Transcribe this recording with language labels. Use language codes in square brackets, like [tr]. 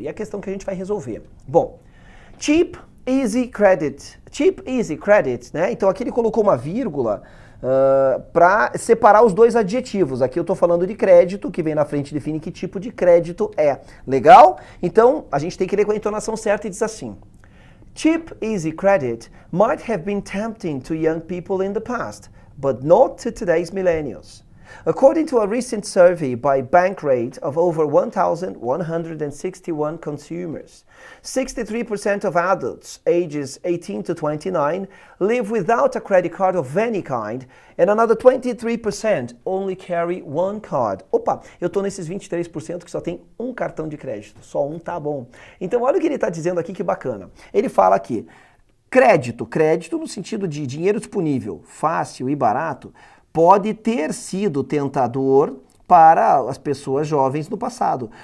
[pt] E a questão que a gente vai resolver. Bom, [en] cheap, easy credit. Cheap, easy credit, [pt] né? Então aqui ele colocou uma vírgula para separar os dois adjetivos. Aqui eu estou falando de crédito, que vem na frente e define que tipo de crédito é. Legal? Então, a gente tem que ler com a entonação certa e diz assim. [en] Cheap, easy credit might have been tempting to young people in the past, but not to today's millennials. According to a recent survey by Bankrate of over 1,161 consumers, 63% of adults ages 18 to 29 live without a credit card of any kind, and another 23% only carry one card. [pt] Opa, eu tô nesses 23% que só tem um cartão de crédito, só um tá bom. Então olha o que ele está dizendo aqui, que bacana. Ele fala aqui, crédito no sentido de dinheiro disponível, fácil e barato, pode ter sido tentador para as pessoas jovens no passado.